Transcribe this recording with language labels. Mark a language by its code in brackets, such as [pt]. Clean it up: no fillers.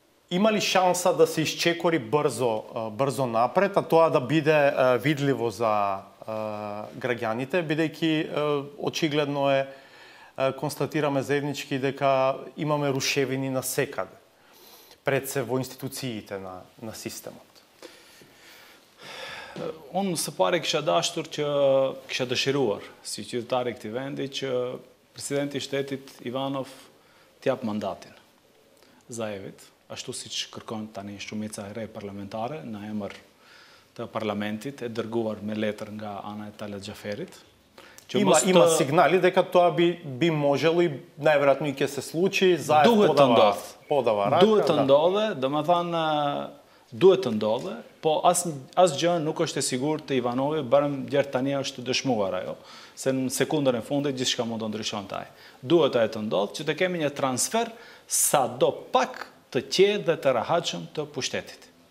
[mk] Има ли шанса да се исчекори брзо напред, а тоа да биде видливо за граѓаните, бидејќи очигледно констатираме заеднички дека имаме рушевини на секаде, пред се во институциите на системот? [sq] Unë së pari kisha dashur që kisha dëshiruar si qytetari i këtij vendi që presidenti i shtetit Ivanov t'jap mandatin Zaevit, ashtu siç kërkon tani shumica e re parlamentare në emër të parlamentit e dërguar me letër nga ana e Talat Xhaferit. [mk] Има сигнали дека тоа би можело и најверојатно и ќе се случи, Заев подава рака. [sq] Duhet të ndodhe, domethënë duhet të ndodhe, po asgjë nuk është e sigurt të Ivanovi, barem djerë tani është dëshmuar ajo, se në sekundën e fundit gjithçka mund të ndryshon taj. Duhet ajo të ndodhë që të kemi një transfer sa do pak të qetë dhe të rahatshëm të pushtetit.